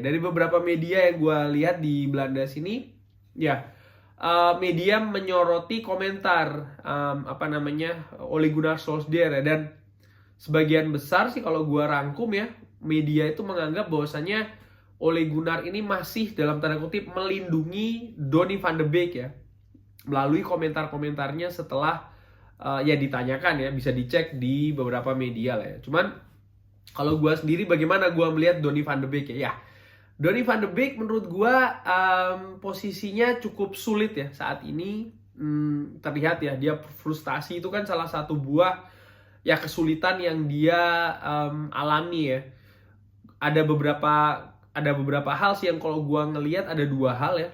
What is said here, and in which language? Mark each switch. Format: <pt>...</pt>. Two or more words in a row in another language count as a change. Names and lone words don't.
<id>Dari beberapa media yang gue lihat di Belanda sini ya, media menyoroti komentar Ole Gunnar Solskjaer ya, dan sebagian besar sih kalau gue rangkum ya, media itu menganggap bahwasanya Ole Gunnar ini masih dalam tanda kutip melindungi Donny van de Beek ya, melalui komentar-komentarnya setelah ya ditanyakan ya, bisa dicek di beberapa media lah ya. Cuman kalau gue sendiri bagaimana gue melihat Donny van de Beek ya, Donny van de Beek menurut gue posisinya cukup sulit ya saat ini. Terlihat ya dia frustasi, itu kan salah satu buah ya kesulitan yang dia alami ya. Ada beberapa hal sih yang kalau gue ngelihat ada dua hal ya.</id>